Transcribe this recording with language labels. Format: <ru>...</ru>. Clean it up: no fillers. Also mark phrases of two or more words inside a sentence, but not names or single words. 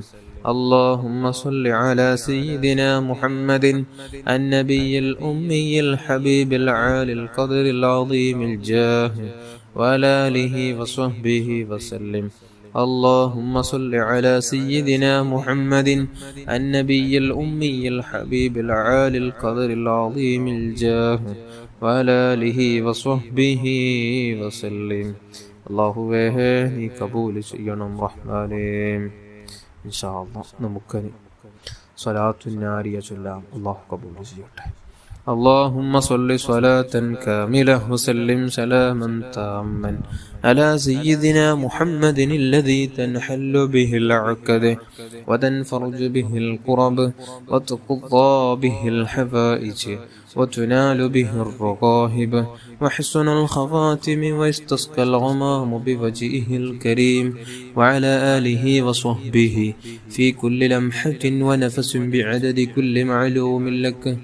<ar>اللهم صل على سيدنا محمد النبي الأمي الحبيب العالي القدر العظيم الجاه وعلى آله وصحبه وسلم. اللهم صل على سيدنا محمد النبي الأمي الحبيب العالي القدر العظيم الجاه وعلى آله وصحبه وسلم.</ar> <ml>അല്ലാഹുവേ നീ കബൂൽ ചെയ്യണം റഹ്മാനേ.</ml> <ar>إن شاء الله</ar> <ml>നമുക്ക് സ്വലാത്തുൻ നാരിയ ചൊല്ലാം. അല്ലാഹു കബൂൽ ചെയ്യട്ടെ.</ml> <ar>اللهم صل صلاة كاملة وسلم سلاما تاما على سيدنا محمد الذي تنحل به العقد وتنفرج به الكرب وتقضى به الحوائج وتنال به الرغائب وحسن الخواتم ويستسقى الغمام بوجهه الكريم وعلى آله وصحبه في كل لمحة ونفس بعدد كل معلوم لك.</ar>